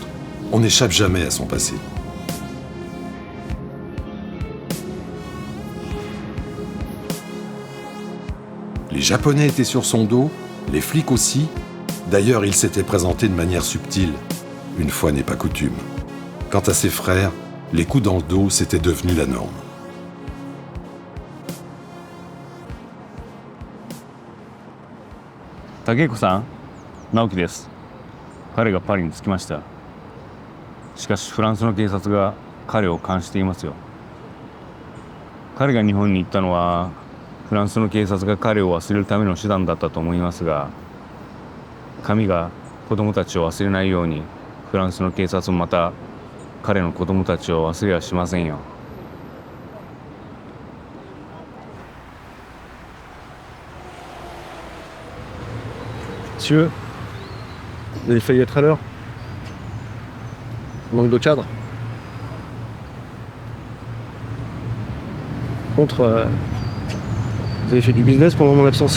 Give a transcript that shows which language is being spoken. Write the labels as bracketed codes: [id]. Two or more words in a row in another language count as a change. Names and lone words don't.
[fr] On n'échappe jamais à son passé. Les Japonais étaient sur son dos, les flics aussi. D'ailleurs, il s'était présenté de manière subtile. Une fois n'est pas coutume. Quant à ses frères, les coups dans le dos, c'était devenu la norme. [ja] Takeko さん、直樹です。彼がパリに着きました。しかしフランスの警察が彼を監視していますよ。彼が日本に行ったのはフランスの警察が彼を忘れるための手段だったと思いますが、神が子供たちを忘れないようにフランスの警察もまた彼の子供たちを忘れはしませんよ。 [fr] Monsieur, vous avez failli être à l'heure. Manque de cadre. Par contre, vous avez fait du business pendant mon absence.